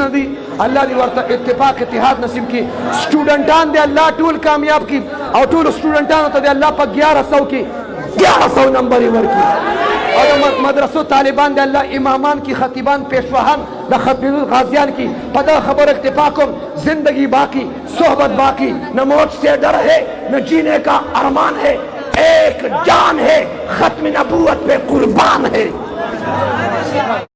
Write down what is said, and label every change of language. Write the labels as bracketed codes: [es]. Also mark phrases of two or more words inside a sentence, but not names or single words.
[ps] دي الله دې ورته اتفاق اتحاد نصیب کړي سټوډنټان دې الله ټول کامیاب کړي او ټولو سټوډنټانو ته دې الله په 1100 کې 1100 نمبر یې ورکړي او د مدرسو طالبان دې الله امامان کی خطیبان پیشواهان د خطیب غازیان کی په دغه خبر اکتفا کوم [ur] زندگی باقی صحبت باقی نہ موت سے ڈر ہے نہ جینے کا ارمان ہے ایک جان ہے ختم نبوت پہ قربان ہے